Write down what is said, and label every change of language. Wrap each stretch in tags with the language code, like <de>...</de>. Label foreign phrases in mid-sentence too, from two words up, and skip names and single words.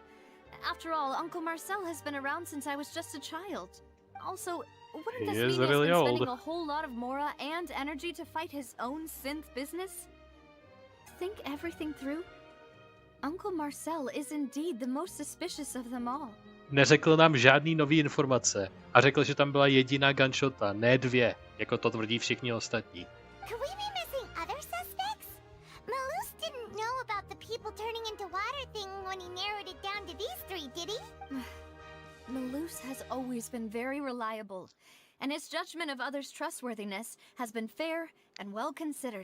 <en>After all, Uncle Marcel has been around since I was just a child. Also, wouldn't this mean he's been spending a whole lot of mora and energy to fight his own synth business? Think everything through? Uncle Marcel is indeed the most suspicious of them all.</en> <cs>Neřekl nám žádný nový informace a řekl, že tam byla jediná gunshota, ne dvě, jako to tvrdí všichni ostatní.</cs> <en>Could we be missing other suspects? Malus didn't know about the people turning into water thing when he narrowed it down to these three, did he? Malus has always been very reliable, and his judgment of others' trustworthiness has been fair and well considered.</en>